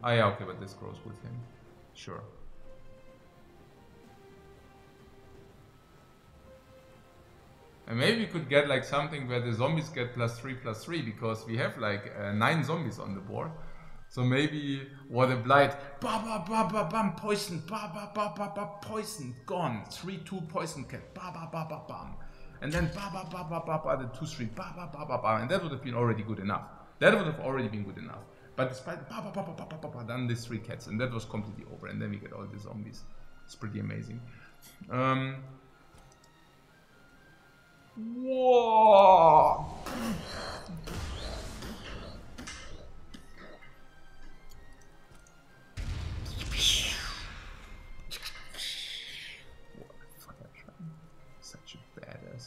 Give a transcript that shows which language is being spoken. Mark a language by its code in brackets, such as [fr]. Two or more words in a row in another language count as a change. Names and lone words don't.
[en] Ah yeah, okay, but this grows with him. Sure. And maybe we could get like something where the zombies get +3/+3, because we have like 9 zombies on the board. So maybe what a blight, ba ba ba ba bam, poison, ba ba ba ba ba, poison, gone, 3/2 poison cat, ba ba ba ba bam, and then ba ba ba ba ba ba, the 2/3, ba ba ba ba ba, and that would have been already good enough. That would have already been good enough. But despite ba ba ba ba ba ba ba, then these 3 cats, and that was completely over, and then we get all the zombies. It's pretty amazing. Whoa! Such a badass.